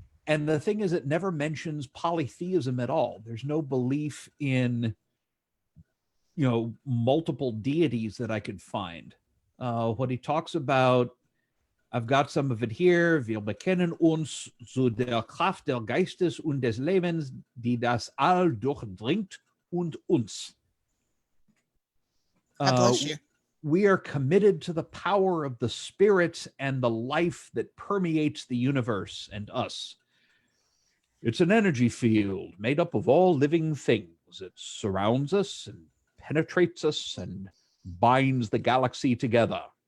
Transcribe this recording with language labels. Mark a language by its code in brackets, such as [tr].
[en] And the thing is, it never mentions polytheism at all. There's no belief in, multiple deities that I could find. What he talks about, I've got some of it here. [de] Wir bekennen uns zu der Kraft der Geistes und des Lebens, die das All durchdringt und uns. [en] God bless you. We are committed to the power of the Spirit and the life that permeates the universe and us. It's an energy field made up of all living things. It surrounds us and penetrates us and binds the galaxy together.